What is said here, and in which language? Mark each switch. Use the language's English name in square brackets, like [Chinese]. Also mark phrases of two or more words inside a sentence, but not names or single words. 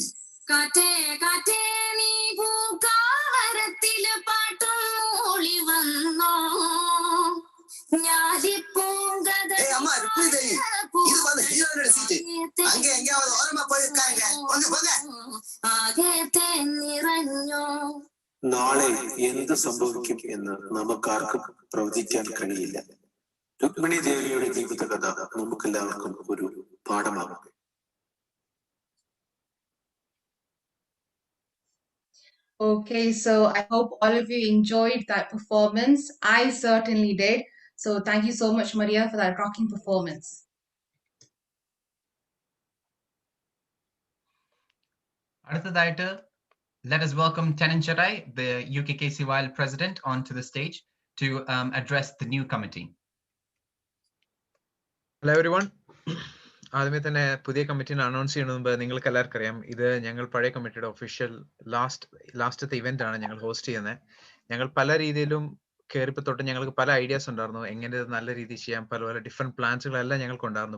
[Malayalam] കാറ്റേ കാറ്റേ നീ പൂക്കാവരത്തില് പാട്ടും മൂളി വന്നോ ഞാലിപ്പൂങ്കത [Tamil] ஏய் அம்மா ருக்மிணி தேவி இது வந்து ஹீரோயினோட சீட் அங்க எங்கயாவது ஓரமா போய் உட்காருங்க வந்து போங்க [Malayalam] ആകെ നിറഞ്ഞോ നാളെ എന്ത് സംഭവിക്കും എന്ന് നമുക്കാർക്കും പ്രവചിക്കാൻ കഴിയില്ല. രുക്മിണി ദേവിയുടെ ജീവിതകഥ നമുക്കെല്ലാവർക്കും ഒരു പാഠമാകും. [English] Okay, so I hope all of you enjoyed that performance. I certainly did. So thank you so much, Maria, for that rocking performance. അടുത്തതായിട്ട് let us welcome Tenan Charai, the UKKCYL president, onto the stage to address the new committee. Hello everyone. [Malayalam] ആദ്യമേ തന്നെ പുതിയ കമ്മിറ്റിനെ അനൗൺസ് ചെയ്യുന്നതിന് മുമ്പ് നിങ്ങൾക്ക് എല്ലാവർക്കും അറിയാം, ഇത് ഞങ്ങൾ പഴയ കമ്മിറ്റിയുടെ ഒഫീഷ്യൽ ലാസ്റ്റത്തെ ഇവന്റ് ആണ് ഞങ്ങൾ ഹോസ്റ്റ് ചെയ്യുന്നത്. ഞങ്ങൾ പല രീതിയിലും കയറിയപ്പോൾ തൊട്ട് ഞങ്ങൾക്ക് പല ഐഡിയാസ് ഉണ്ടായിരുന്നു, എങ്ങനെ ഇത് നല്ല രീതിയിൽ ചെയ്യാം, പല ഡിഫറെന്റ് പ്ലാൻസുകളെല്ലാം ഞങ്ങൾക്കുണ്ടായിരുന്നു.